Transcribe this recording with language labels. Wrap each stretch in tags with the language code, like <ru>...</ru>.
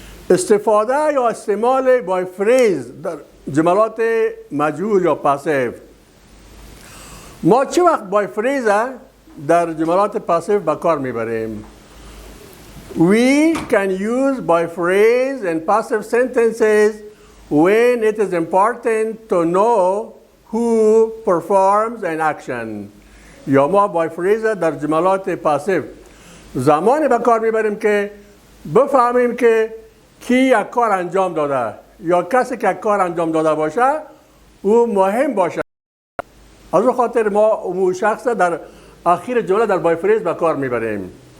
<fa>استفاده یا استعمال بای فریز در جملات مجهول یا پاسیو. ما چه وقت بای فریز در جملات پاسیو به کار میبریم؟</fa> <en>We can use by phrase in passive sentences when it is important to know who performs an action.</en> <fa>یا ما by phrase در جملات پاسیو زمانی به کار میبریم که بفهمیم که کی یک کار انجام داده یا کسی که یک کار انجام داده باشه او مهم باشه. از اون خاطر ما اون شخص در آخر جمله در بای فریز به کار میبریم.</fa>